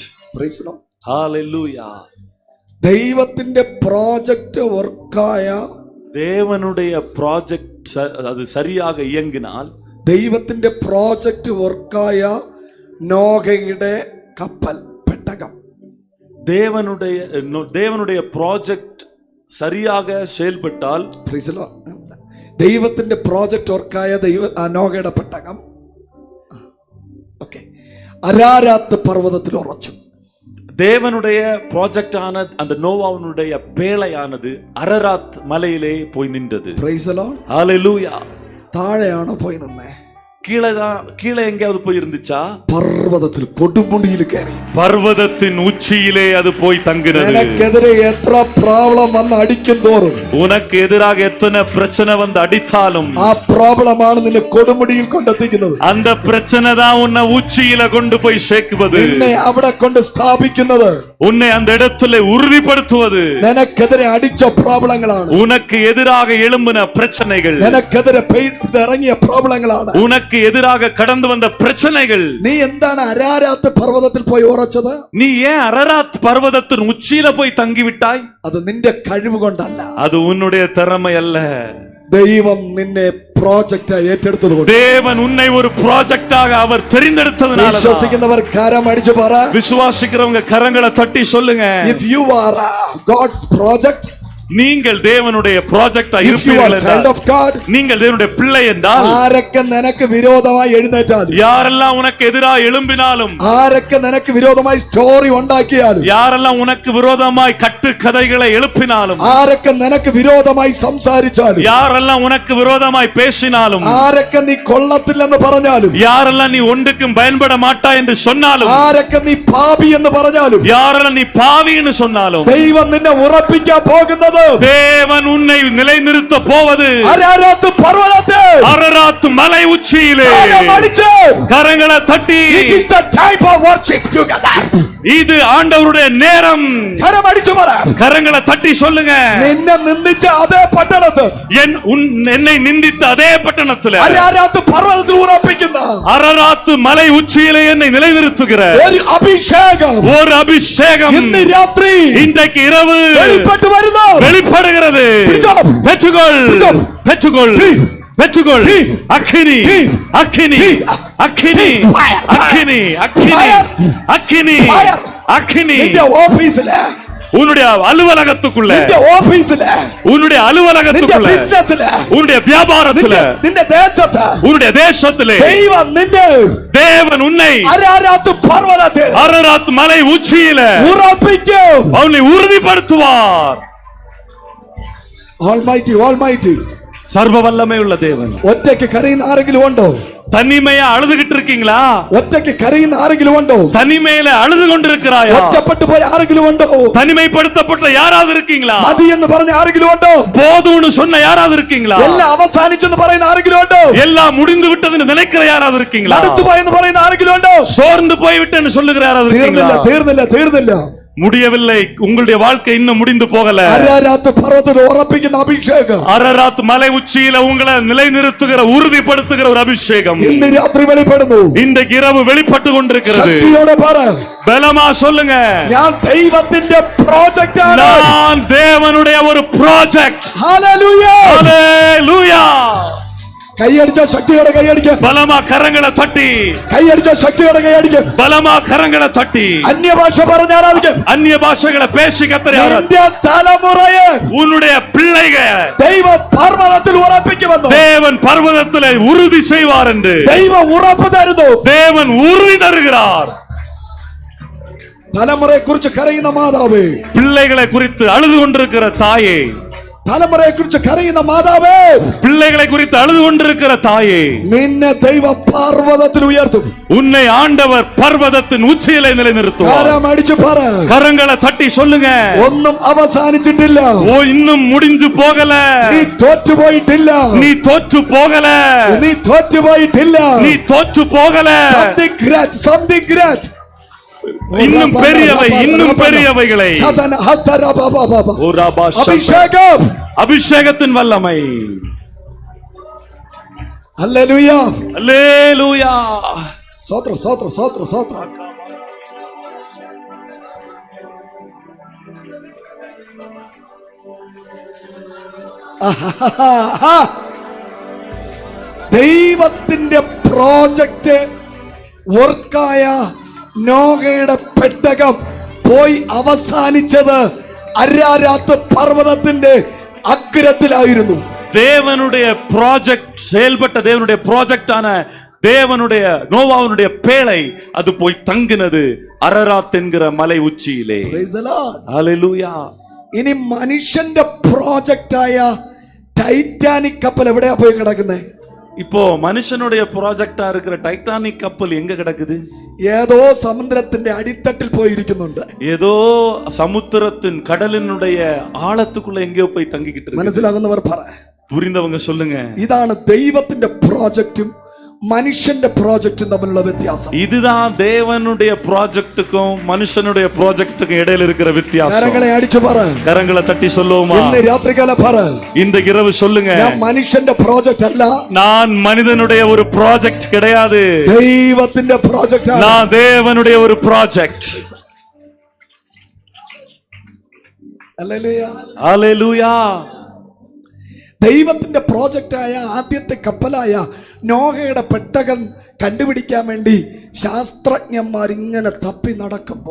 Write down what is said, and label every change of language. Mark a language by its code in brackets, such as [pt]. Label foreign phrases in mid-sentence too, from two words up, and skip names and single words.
[en] Praise the Lord. Hallelujah. [ml] ദൈവത്തിന്റെ [en] project work, [ta] தேவனுடைய ப்ராஜெக்ட் அது சரியாக இயங்கினால், [ml] ദൈവത്തിന്റെ [en] project work [ml] നോഹയുടെ കപ്പൽ, പെട്ടകം, [ta] தேவனுடைய ப்ராஜெக்ட் சரியாக செயல்பட்டால், [en] Praise the Lord. [ml] ദൈവത്തിന്റെ [en] project work [ml] നോഹയുടെ പെട്ടകം ഓക്കെ അരാരാത്ത് പർവ്വതത്തിൽ ഉറച്ചു. [ta] தேவனுடைய ப்ராஜெக்டான அந்த நோவாவுடைய பேழையானது அரராத் மலையிலே போய் நின்றது. [en] Praise the Lord. Hallelujah. [ml] താഴെയാണോ പോയി നിന്നേ? [ta] கீழே எங்கேயாவது போய் இருந்துச்சா? [ml] പർവ്വതത്തിൽ കൊടുമുടിയിൽ കയറി, [ta] பர்வதத்தின் உச்சியிலே அது போய் தங்கினது. [ml] നിനക്കെതിരെ എത്ര പ്രോബ്ലം വന്ന് അടിക്കും തോറും, [ta] உனக்கு எதிராக எத்தனை பிரச்சனை வந்து அடித்தாலும், [ml] ആ പ്രോബ്ലമാണ് നിന്നെ കൊടുമുടിയിൽ കൊണ്ടെത്തിക്കുന്നത്. [ta] அந்த பிரச்சனை தான் உன்னை உச்சியில கொண்டு போய் சேர்க்குவது. [ml] നിന്നെ അവിടെ കൊണ്ട് സ്ഥാപിക്കുന്നത്, [ta] உன்னை அந்த இடத்துல உறுதிப்படுத்துவது. [ml] നിനക്കെതിരെ അടിച്ച പ്രോബ്ലങ്ങളാണ്, [ta] உனக்கு எதிராக எழும்பின பிரச்சனைகள், [ml] നിനക്കെതിരെ ഇറങ്ങിയ പ്രോബ്ലങ്ങളാണ്, [ta] உனக்கு எதிராக கடந்து வந்த பிரச்சனைகள். [ml] നീ എന്താണ് അരാരാത്ത് പർവ്വതത്തിൽ പോയി ഉറച്ചത്? [ta] நீ ஏன் அரராத் பர்வதத்தின் உச்சியில போய் தங்கிவிட்டாய்? [ml] അത് നിന്റെ കഴിവ് കൊണ്ടല്ല, [ta] அது உன்னுடைய திறமை அல்ல. [ml] ദൈവം നിന്നെ പ്രോജക്റ്റ് ഏറ്റെടുത്തത് കൊണ്ട്. [ta] தேவன் உன்னை ஒரு ப்ராஜெக்டாக அவர் தெரிந்தெடுத்ததனால. [ml] വിശ്വസിക്കുന്നവർ കരം അടിച്ചു പറ. [ta] விசுவாசிக்கிறவங்க கரங்களை தட்டி சொல்லுங்க. [en] If you are God's project, [ta] நீங்கள் தேவனுடைய ப்ராஜெக்டா [en] if you are [ta] இருப்பீர்கள் [en] child [ta] என்றால், [en] of God, [ta] நீங்கள் தேவனுடைய பிள்ளை என்றால், [ml] ആരൊക്കെ നിനക്ക് വിരോധമായി എഴുന്നേറ്റാലും, [ta] யாரெல்லாம் உனக்கு எதிராக எழும்பினாலும், [ml] ആരൊക്കെ നിനക്ക് വിരോധമായി സ്റ്റോറി ഉണ്ടാക്കിയാലും, [ta] யாரெல்லாம் உனக்கு விரோதமாய் கட்டு கதைகளை எழுப்பினாலும், [ml] ആരൊക്കെ നിനക്ക് വിരോധമായി സംസാരിച്ചാലും, [ta] யாரெல்லாம் உனக்கு விரோதமாய் பேசினாலும், [ml] ആരൊക്കെ നീ കൊള്ളത്തില്ലെന്ന് പറഞ്ഞാലും, [ta] யாரெல்லாம் நீ ஒன்றுக்கும் பயன்பட மாட்டாய் என்று சொன்னாலும், [ml] ആരൊക്കെ നീ പാപി എന്ന് പറഞ്ഞാലും, [ta] யாரெல்லாம் நீ பாவின்னு சொன்னாலும், [ml] ദൈവം നിന്നെ ഉറപ്പിക്കാൻ പോകുന്നത് [ta] தேவன் உன்னை நிலைநிறுத்த போவது [ml] അരാരാത്ത് പർവ്വതത്തിൽ [ta] அரராத் மலை உச்சியிலே. [ml] കരമടിച്ച് [ta] கரங்களை தட்டி, [en] it is the time of worship together. [ta] இது ஆண்டவருடைய நேரம். [ml] കരമടിച്ചു പറ. [ta] கரங்களை தட்டி சொல்லுங்க. [ml] നിന്നെ നിന്ദിച്ച അതേ പട്ടണത്ത്, [ta] என்னை நிந்தித்த அதே பட்டணத்தில் [ml] അരാരാത്ത് പർവ്വതത്തിൽ ഉറപ്പിക്കുന്ന [ta] அரராத் மலை உச்சியிலே என்னை நிலைநிறுத்துகிற [ml] ഒരു അഭിഷേകം, [ta] ஒரு அபிஷேகம் [ml] ഇന്ന് രാത്രി [ta] இன்றைக்கு இரவு [ml] വെളിപ്പെട്ടു വരുന്നു. [ta] வெளிப்படுகிறது. பெற்றுக்கொள், பெற்றுக்கொள், பெற்றுக்கொள். அக்கினி, அக்கினி, அக்கினி, அக்கினி, அக்கினி, அக்கினி, அக்கினி. [ml] നിന്റെ ഓഫീസില്, [ta] உன்னுடைய அலுவலகத்துக்குள்ள, [ml] നിന്റെ ഓഫീസില്, [ta] உன்னுடைய [ml] നിന്റെ [ta] அலுவலகத்துக்குள்ள, [ml] ബിസിനസ്സില്, [ta] உன்னுடைய வியாபாரத்துல, [ml] നിന്റെ ദേശത്ത് [ta] உன்னுடைய தேசத்திலே [ml] ദൈവം നിന്നെ [ta] தேவன் உன்னை [ml] അരാരാത്ത് പർവ്വതത്തിൽ [ta] அரராத் மலை உச்சியில [ml] ഉറപ്പിക്കും. [ta] அவனை உறுதிப்படுத்துவார். [en] Almighty, Almighty. [ta] சர்வ வல்லமை உள்ள தேவன். [ml] ഒറ്റയ്ക്ക് കരയുന്ന ആരെങ്കിലും ഉണ്ടോ? [ta] தனிமையா அழுதுகிட்டு இருக்கீங்களா? [ml] ഒറ്റയ്ക്ക് കരയുന്ന ആരെങ്കിലും ഉണ്ടോ? [ta] தனிமையில அழுது கொண்டிருக்கிறாயா? [ml] ഒറ്റപ്പെട്ടു പോയ ആരെങ്കിലും ഉണ്ടോ? [ta] தனிமைப்படுத்தப்பட்ட யாராவது இருக்கீங்களா? [ml] മതി എന്ന് പറഞ്ഞ ആരെങ്കിലും ഉണ്ടോ? [ta] போதும்னு சொன்ன யாராவது இருக்கீங்களா? [ml] എല്ലാം അവസാനിച്ചെന്ന് പറയുന്ന ആരെങ്കിലും ഉണ്ടോ? [ta] எல்லாம் முடிந்து விட்டதுன்னு நினைக்கிற யாராவது இருக்கீங்களா? [ml] നടത്തു പോയെന്ന് പറയുന്ന ആരെങ്കിലും ഉണ്ടോ? [ta] சோர்ந்து போய்விட்டேன்னு சொல்லுகிற யாராவது [ml] തീർന്നില്ല, [ta] இருக்கீங்களா? [ml] തീർന്നില്ല, തീർന്നില്ല. [ta] முடியவில்லை. உங்களுடைய வாழ்க்கை இன்னும் முடிந்து போகல. [ml] അരാരാത്ത് പർവ്വതത്തിൽ ഉറപ്പിക്കുന്ന അഭിഷേകം [ta] அரராத் மலை உச்சியில உங்களை நிலைநிறுத்துகிற, உறுதிப்படுத்துகிற ஒரு அபிஷேகம் [ml] ഇന്ന് രാത്രി വെളിപ്പെടുന്നു. [ta] இன்றைக்கு இரவு வெளிப்பட்டு கொண்டிருக்கிறது. [ml] ശക്തിയോടെ പറ. [ta] பலமா சொல்லுங்க. [ml] ഞാൻ ദൈവത്തിന്റെ പ്രോജക്റ്റ് ആണ്. [ta] நான் தேவனுடைய ஒரு ப்ராஜெக்ட். [ml] ഹല്ലേലൂയ. [ta] ஹalleluya. [ml] കൈയടിച്ച ശക്തിയോടെ കൈയടിക്ക. [ta] பலமா கரங்களை தட்டி, [ml] കൈയടിച്ച ശക്തിയോടെ കൈയടിക്ക. [ta] பலமா கரங்களை தட்டி [ml] അന്യഭാഷ പറഞ്ഞ് ആരാധിക്ക. [ta] அந்நிய பாஷைகளை பேசி கத்தரை [ml] നിന്റെ തലമുറയെ [ta] உன்னுடைய பிள்ளைகள் [ml] ദൈവം പർവ്വതത്തിൽ ഉറപ്പിക്കുമെന്ന്. [ta] தேவன் பர்வதத்திலே உறுதி செய்வார் என்று [ml] ദൈവം ഉറപ്പ് തരുന്നു. [ta] தேவன் உறுதி தருகிறார். [ml] തലമുറയെ കുറിച്ച് കരയുന്ന മാതാവേ, [ta] பிள்ளைகளை குறித்து அழுது கொண்டிருக்கிற தாயே, [ml] തലമുറയെ കുറിച്ച് കരയുന്ന മാതാവേ, [ta] பிள்ளைகளை குறித்து அழுது கொண்டிருக்கிற தாயே, [ml] നിന്നെ ദൈവം പർവ്വതത്തിൽ ഉയർത്തും. [ta] உன்னை ஆண்டவர் பர்வதத்தின் உச்சியிலே நிலைநிறுத்துவார். [ml] കരം അടിച്ചു പറ. [ta] கரங்களை தட்டி சொல்லுங்க. [ml] ഒന്നും അവസാനിച്ചിട്ടില്ല. [ta] ஓ, இன்னும் முடிஞ்சு போகல. [ml] നീ തോറ്റുപോയിട്ടില്ല. [ta] நீ தோற்று போகல. [ml] നീ തോറ്റുപോയിട്ടില്ല. [ta] நீ தோற்று போகல. [en] Something great, something great. [ta] இன்னும் பெரியவை, இன்னும் பெரியவைகளை. [ml] അഭിഷേകം, [ta] அபிஷேகத்தின் வல்லமை. [ml] ഹല്ലേലൂയ, [ta] அல்லேலூயா. [ml] സ്തോത്രം, സ്തോത്രം, സ്തോത്രം, സ്തോത്രം. ദൈവത്തിന്റെ [en] project work [ml] നോഹയുടെ പെട്ടകം പോയി അവസാനിച്ചത് അരാരാത്ത് പർവ്വതത്തിന്റെ അഗ്രത്തിലായിരുന്നു. [ta] தேவனுடைய ப்ராஜெக்ட் செயல்பட்ட தேவனுடைய ப்ராஜெக்டான தேவனுடைய நோவாவுடைய பேழை அது போய் தங்கினது அரராத் என்கிற மலை உச்சியிலே. [en] Praise the Lord. [ta] ஹalleluya. [ml] ഇനി മനുഷ്യന്റെ പ്രോജക്റ്റായ ടൈറ്റാനിക് കപ്പൽ എവിടെയാ പോയി കിടക്കുന്നത്? [ta] இப்போ மனுஷனுடைய ப்ராஜெக்டா இருக்கிற டைட்டானிக் கப்பல் எங்க கிடக்குது? [ml] ഏതോ സമുദ്രത്തിന്റെ അടിത്തട്ടിൽ പോയിരിക്കുന്നുണ്ട്. [ta] ஏதோ சமுத்திரத்தின் கடலினுடைய ஆழத்துக்குள்ள எங்கேயோ போய் தங்கிக்கிட்டு இருக்கு. [ml] മനസ്സിലാകുന്നവർ പറ. [ta] புரிந்தவங்க சொல்லுங்க. [ml] ഇതാണ് ദൈവത്തിന്റെ പ്രോജക്റ്റും മനുഷ്യന്റെ പ്രോജക്റ്റും തമ്മിലുള്ള വ്യത്യാസം. [ta] இதுதான் தேவனுடைய ப்ராஜெக்ட்டுக்கும் மனுஷனுடைய ப்ராஜெக்ட்டுக்கும் இடையில இருக்கிற வித்தியாசம். [ml] കരങ്ങളെ അടിച്ചു പറ, [ta] கரங்களை தட்டி சொல்லுவோமா? [ml] ഇന്ന് രാത്രികാല പറ, [ta] இந்த இரவு சொல்லுங்க, [ml] ഞാൻ മനുഷ്യന്റെ പ്രോജക്റ്റ് അല്ല, [ta] நான் மனிதனுடைய ஒரு ப்ராஜெக்ட் கிடையாது, [ml] ദൈവത്തിന്റെ പ്രോജക്റ്റ് ആണ്. [ta] நான் தேவனுடைய ஒரு ப்ராஜெக்ட். [ml] ഹല്ലേലൂയ, [ta] ஹல்லேலூயா. [ml] ദൈവത്തിന്റെ പ്രോജക്റ്റായ ആദ്യത്തെ കപ്പലായ നോഹയുടെ പെട്ടകം കണ്ടുപിടിക്കാൻ വേണ്ടി ശാസ്ത്രജ്ഞന്മാർ ഇങ്ങനെ തപ്പി നടക്കുമ്പോ